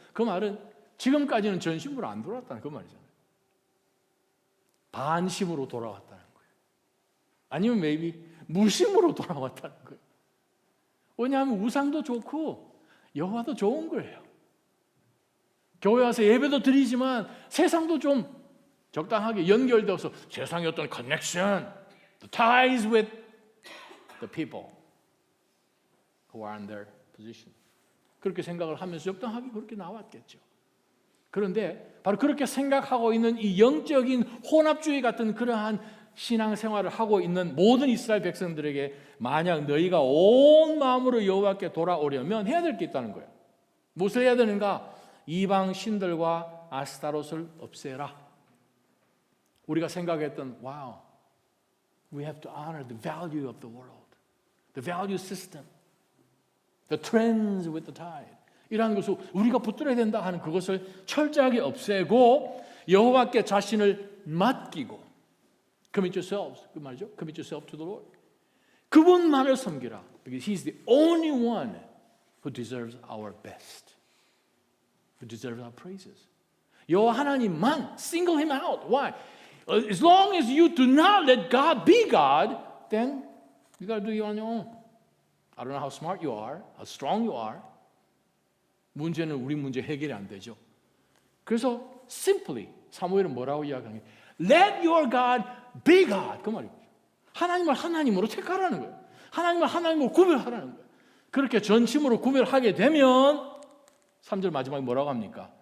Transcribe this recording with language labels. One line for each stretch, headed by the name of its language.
Korean: 그 말은 지금까지는 전심으로 안 돌아왔다는 그 말이잖아요. 반심으로 돌아왔다는 거예요. 아니면 maybe 무심으로 돌아왔다는 거예요. 왜냐하면 우상도 좋고 여호와도 좋은 거예요. 교회 와서 예배도 드리지만 세상도 좀 적당하게 연결되어서 세상의 어떤
English: connection, the ties with the people who are in their position.
Korean: 그렇게 생각을 하면서 적당하게 그렇게 나왔겠죠. 그런데 바로 그렇게 생각하고 있는 이 영적인 혼합주의 같은 그러한 신앙생활을 하고 있는 모든 이스라엘 백성들에게 만약 너희가 온 마음으로 여호와께 돌아오려면 해야 될 게 있다는 거예요. 무엇을 해야 되는가? 이방 신들과 아스타롯을 없애라. 우리가 생각했던
English: wow, we have to honor the value of the world, the value system, the trends with the tide.
Korean: 이러한 것을 우리가 붙들어야 된다 하는 그것을 철저하게 없애고 여호와께 자신을 맡기고
English: commit yourselves,
Korean: 그 말이죠.
English: commit yourself to the Lord.
Korean: 그분만을 섬기라.
English: Because He's the only one who deserves our best. Who deserves our praises.
Korean: 여호와 하나님만
English: single Him out. Why? As long as you do not let God be God, then you got to do it on your own. I don't know how smart you are, how strong you are.
Korean: 문제는 우리 문제 해결이 안 되죠. 그래서 simply 사무엘은 뭐라고 이야기하는 거예요?
English: Let your God be God.
Korean: 그 말이에요. 하나님을 하나님으로 택하라는 거예요. 하나님을 하나님으로 구별하라는 거예요. 그렇게 전심으로 구별하게 되면 3절 마지막에 뭐라고 합니까?